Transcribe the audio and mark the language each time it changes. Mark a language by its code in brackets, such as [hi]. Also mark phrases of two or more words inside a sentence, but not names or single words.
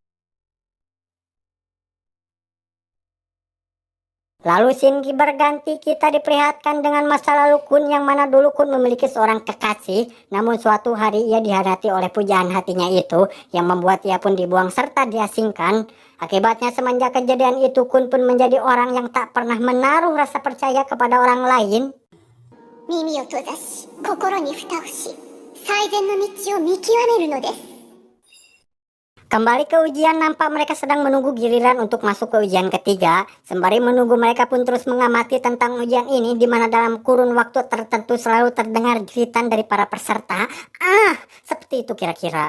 [id] Lalu scene berganti, kita diperlihatkan dengan masa lalu Kun yang mana dulu Kun memiliki seorang kekasih. Namun suatu hari ia dihadati oleh pujaan hatinya itu yang membuat ia pun dibuang serta diasingkan. Akibatnya semenjak kejadian itu Kun pun menjadi orang yang tak pernah menaruh rasa percaya kepada orang lain. [ja] 耳を閉ざし、心に蓋伏し、最善の道を見極めるのです. [id] Kembali ke ujian, nampak mereka sedang menunggu giliran untuk masuk ke ujian ketiga. Sembari menunggu, mereka pun terus mengamati tentang ujian ini, di mana dalam kurun waktu tertentu selalu terdengar jeritan dari para peserta. Seperti itu kira-kira.